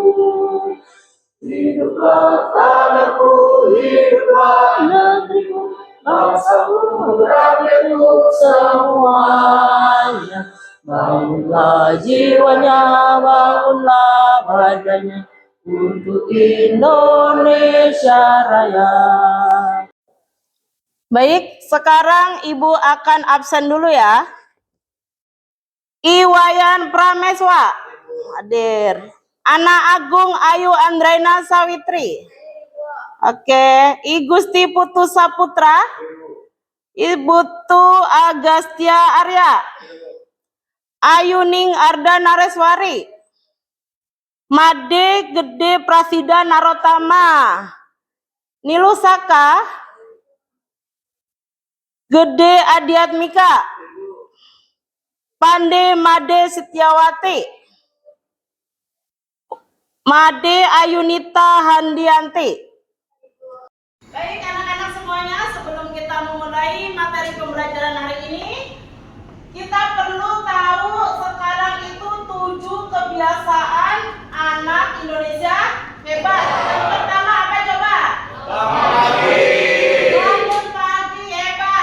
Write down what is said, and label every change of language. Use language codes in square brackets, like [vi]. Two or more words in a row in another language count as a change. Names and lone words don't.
[id] Hiduplah tanahku, hiduplah negeriku, bangsaku rakyatku semuanya. Bangunlah jiwanya, bangunlah badannya untuk Indonesia Raya. Baik, sekarang Ibu akan absen dulu ya. Iwayan Prameswa hadir. Ana Agung Ayu Andraina Sawitri. Oke, I Gusti Putu Saputra. Ibu Tu Agastya Arya. Ayuning Arda Nareswari. Made Gede Prasida Narotama. Nilusaka. Gede Adiatmika. Pande Made Setiawati. Made Ayunita Handianti. Baik anak-anak semuanya, sebelum kita memulai materi pembelajaran hari ini, kita perlu tahu sekarang itu 7 kebiasaan anak Indonesia hebat. Yang pertama apa coba? Bangun pagi hebat.